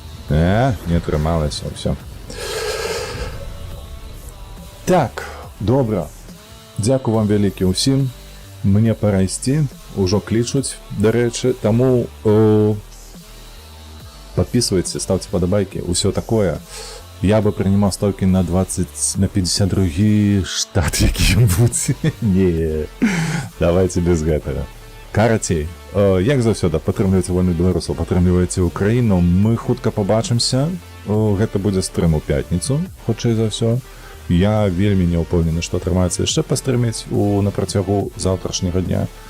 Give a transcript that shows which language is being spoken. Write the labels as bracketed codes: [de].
[be] Не атрымалася, ўсё. Так, добра. Дзякую вам вялікі ўсім. Мне пара ісці, ужо клічуць, дарэчы, таму... [ru] Подписывайтесь, ставьте подобайки, все такое. Я бы принимал ставки на 52 штат які-небудзь. [be] Не, давайте без гэтага. Карацей, як заўсёды, падтрымлівайце вольных беларусаў, падтрымлівайце Украіну. Мы хутка пабачымся. Гэта будзе стрым у пятніцу, хутчэй за ўсё. Я вельмі не ўпэўнены, што атрымаецца яшчэ пастрыміць на працягу заўтрашняга дня.